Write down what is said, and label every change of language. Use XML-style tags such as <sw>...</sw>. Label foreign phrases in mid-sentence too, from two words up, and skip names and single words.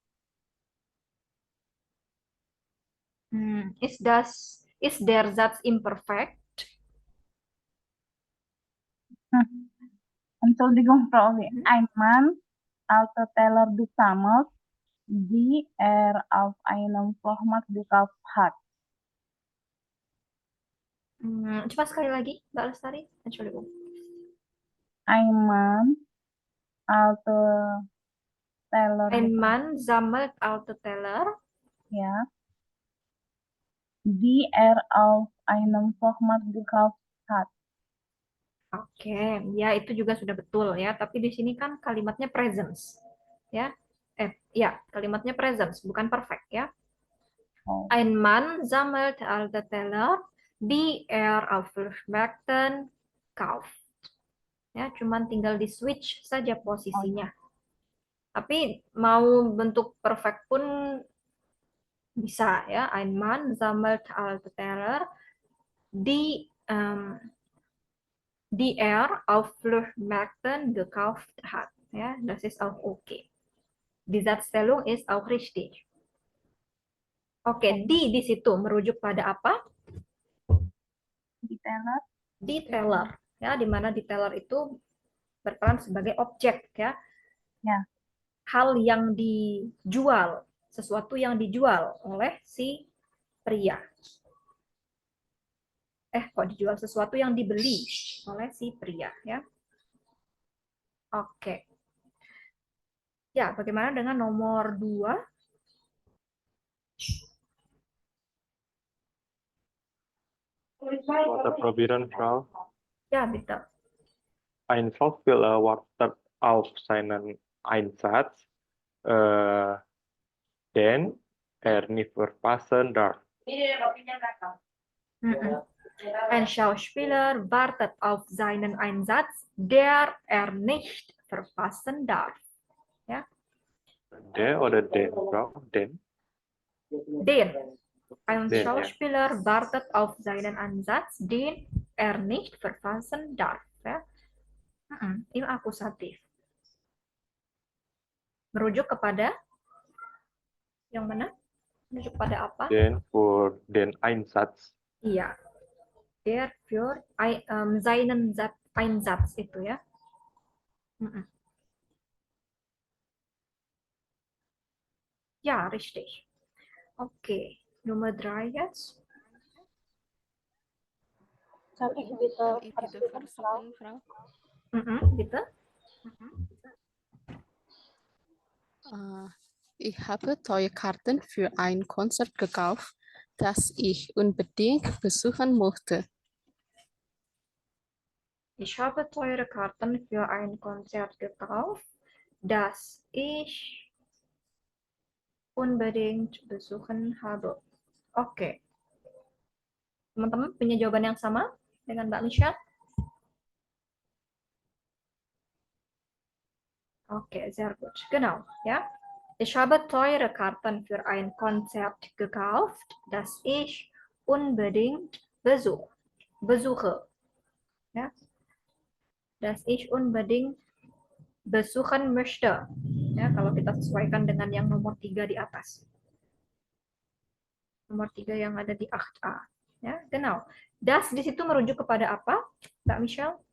<de>Ist der Satz imperfekt? Entschuldigung, Frau Assi. Ein Mann alte Teller gesammelt, die er auf einem Flohmarkt gekauft hat.</de> <id>Coba sekali lagi, Mbak Lestari.</id> <de>Entschuldigung. Ein Mann alte Teller, Ein Mann sammelt alte Teller, ja, die er auf einem Flohmarkt gekauft hat.</de> <id>Oke, ya itu juga sudah betul ya. Tapi di sini kan kalimatnya presence, ya. Ya kalimatnya presence, bukan perfect ya. Oh.</id> <de>Ein Mann sammelt alte Teller, die er auf Flohmärkten kauft.</de> <id>Ya, cuman tinggal di switch saja posisinya. Tapi mau bentuk perfect pun bisa ya.</id> <de>Ein Mann sammelt alte Teller, die er auf Flohmärkten gekauft hat. Ja, das ist auch okay. Die Satzstellung ist auch richtig.</de> <id>Oke, di situ merujuk pada apa? Di Teller. Di teller. Ya, di mana di teller itu berperan sebagai objek ya. Ya. Hal yang dijual, sesuatu yang dijual oleh si pria. Kok dijual, sesuatu yang dibeli oleh si pria ya. Oke. Ya, bagaimana dengan nomor 2?</id> <de>Probieren, Frau. Ja, bitte. Ein Schauspieler wartet auf seinen Einsatz, den er nicht verpassen darf. Ein Schauspieler wartet auf seinen Einsatz, der er nicht verpassen darf. Ja? Der oder den, Frau? Den? Den. Ein Den, Schauspieler wartet auf seinen Einsatz, den er nicht verpassen darf.</de> <id>Ya? Ini akusatif. Merujuk kepada yang mana? Merujuk pada apa?</id> <de>Den für den Einsatz.</de> <id>Iya.</id> <de>Der für seinen Einsatz</de> <id>itu ya.</id> <de>Ja, richtig. Okay, Nummer 3 jetzt. Kann ich bitte Kann ich bitte versuchen, Frau? Bitte. Ich habe teure Karten für ein Konzert gekauft, das ich unbedingt besuchen möchte. Ich habe teure Karten für ein Konzert gekauft, das ich unbedingt besuchen habe.</de> <id>Oke. Teman-teman punya jawaban yang sama dengan Mbak Michelle? Oke,</id> <de>sehr gut. Genau, ja. Ich habe teure Karten für ein Konzert gekauft, das ich unbedingt besuche. Ja. Das ich unbedingt besuchen möchte.</de> <id>Ya, kalau kita sesuaikan dengan yang nomor 3 di atas. Nomor 3 yang ada di 8A. Ya,</id> <de>genau.</de> <id>Das di situ merujuk kepada apa, Mbak Michelle?</id>